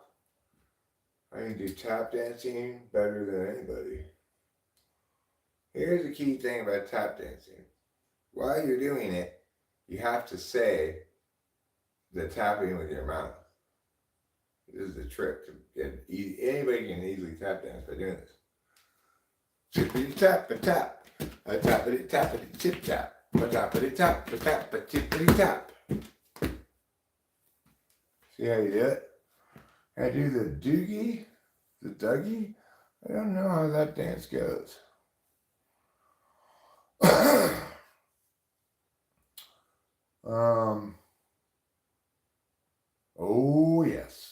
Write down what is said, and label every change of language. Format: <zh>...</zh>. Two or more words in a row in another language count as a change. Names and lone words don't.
<en>I can do tap dancing better than anybody. Here's the key thing about tap dancing. While you're doing it, you have to say the tapping with your mouth. This is the trick to get easy. Anybody can easily tap dance by doing this. Tippity tap a tap, a tappity tappity tip tap, a tappity tap a tap, a tippity tap. See how you do it? I do the doogie, the dougie. I don't know how that dance goes. Oh yes.</en>